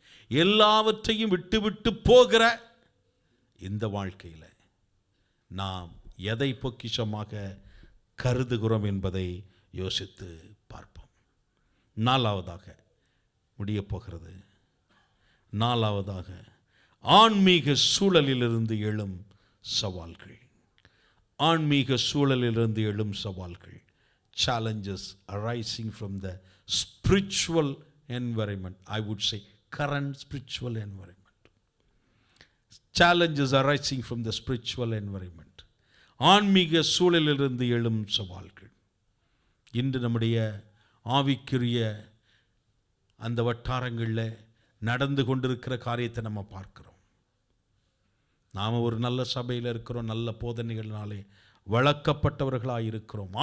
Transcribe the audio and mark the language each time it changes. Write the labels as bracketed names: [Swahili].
[Tamil] எல்லாவற்றையும் விட்டு விட்டு போகிற இந்த வாழ்க்கையில் நாம் எதை பொக்கிஷமாக கருதுகிறோம் என்பதை யோசித்து பார்ப்போம். 4வதாக முடியப் போகிறது. 4வதாக ஆன்மீக சூழலிலிருந்து எழும் சவால்கள். ஆன்மீக சூழலிலிருந்து எழும் சவால்கள். [English] Challenges arising from the spiritual environment. I would say current spiritual environment. Challenges arising from the spiritual environment. [Tamil] ஆன்மீக சூழலிலிருந்து எழும் சவால்கள். இன்று நம்முடைய ஆவிக்குரிய அந்த வட்டாரங்களில் நடந்து கொண்டிருக்கிற காரியத்தை நம்ம பார்க்கிறோம். நாம் ஒரு நல்ல சபையில் இருக்கிறோம், நல்ல போதனைகளினாலே வளர்க்கப்பட்டவர்களாக இருக்கிறோம்.